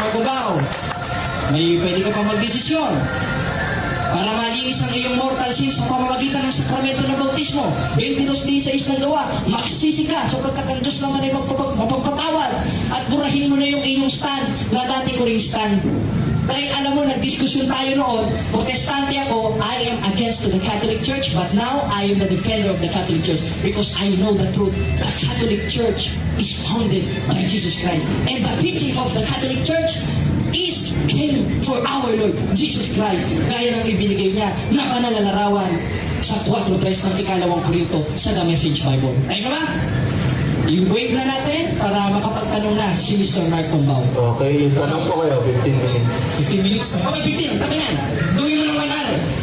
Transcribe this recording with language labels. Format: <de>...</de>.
<tl>Magubao, may pwede ka pa magdesisyon para malinis ang iyong mortal sin sa pamamagitan ng sakramento ng bautismo. 22:16 ng gawa, magsisi ka sapagkat ang Diyos naman ay mapagpatawad at burahin mo na yung iyong stand na dati ko ring stand. Dahil alam mo, nagdiskusyon tayo noon, protestante ako,</tl> <en>I am against to the Catholic Church, but now I am the defender of the Catholic Church because I know the truth. The Catholic Church is founded by Jesus Christ. And the teaching of the Catholic Church is came for our Lord Jesus Christ.</en> <tl>Gaya ng ibinigay niya na banal na larawan sa 4:3 ng ikalawang Korinto sa The Message Bible. Tayo na ba? I-wave na natin para makapagtanong na si Mr. Mark Pombao. Okay, tanong po kayo, 15 minutes. 15 minutes na. Okay, 15. Tabi yan. Gawin mo ng 1 hour.</tl>